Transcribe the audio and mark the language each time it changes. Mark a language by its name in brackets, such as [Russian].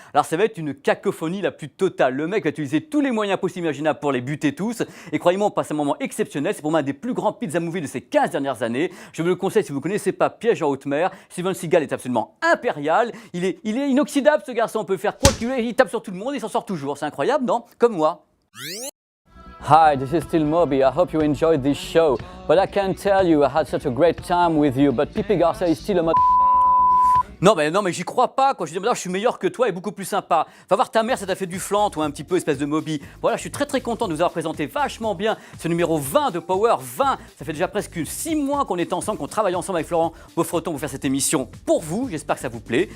[French] Alors ça va être une cacophonie la plus totale. Le mec va utiliser tous les moyens possibles et imaginables pour les buter tous. Et croyez-moi, on passe un moment exceptionnel. C'est pour moi un des plus grands pizza movies de ces 15 dernières années. Je vous le conseille si vous ne connaissez pas Piège en haute mer. Steven Seagal est absolument impérial. Il est inoxydable, ce garçon. On peut faire quoi qu'il veut. Il tape sur tout le monde. Il s'en sort toujours. C'est incroyable, non? Comme moi. [English] Hi, this is still Moby. I hope you enjoyed this show. But I can't tell you I had such a great time with you. But Pipi Garcia is still a [French] non mais j'y crois pas quoi. Je dis je suis meilleur que toi et beaucoup plus sympa. Va voir ta mère, ça t'a fait du flan toi un petit peu espèce de Moby. Voilà, je suis très content de vous avoir présenté vachement bien ce numéro 20 de Power 20. Ça fait déjà presque 6 mois qu'on est ensemble, qu'on travaille ensemble avec Florent Beaufreton pour faire cette émission pour vous. J'espère que ça vous plaît.